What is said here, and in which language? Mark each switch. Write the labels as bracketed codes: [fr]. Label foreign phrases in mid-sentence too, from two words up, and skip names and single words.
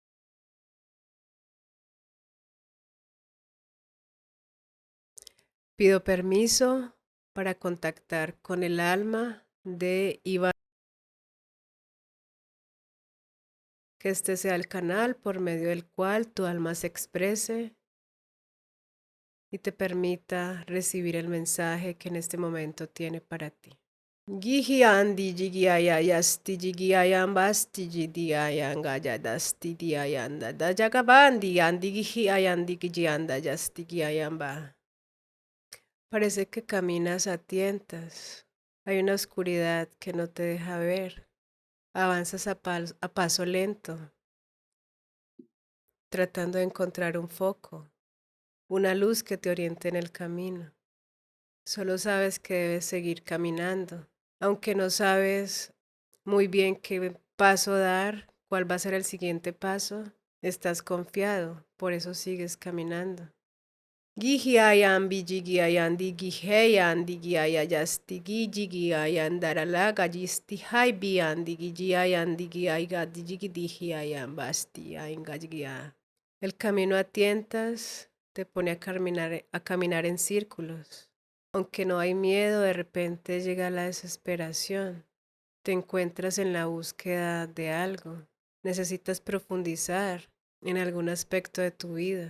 [es] Pido permiso para contactar con el alma de Iván, que este sea el canal por medio del cual tu alma se exprese y te permita recibir el mensaje que en este momento tiene para ti. Gihi andi jigi ayayasti jigi ayambasti jidi ayangayadasti di ayanda da jagabandi andi gihi ayandi giji anda yasti gi ayamba. Parece que caminas a tientas. Hay una oscuridad que no te deja ver. Avanzas a paso lento, tratando de encontrar un foco, una luz que te oriente en el camino. Solo sabes que debes seguir caminando, aunque no sabes muy bien qué paso dar, cuál va a ser el siguiente paso. Estás confiado, por eso sigues caminando. Gihiayan bijigiayan digiheyan digiayayasti gijigiayan darala gajisti hai bian digiayan digiaiga digidihiayan basti aingajigia. El camino a tientas te pone a caminar en círculos. Aunque no hay miedo, de repente llega la desesperación. Te encuentras en la búsqueda de algo. Necesitas profundizar en algún aspecto de tu vida.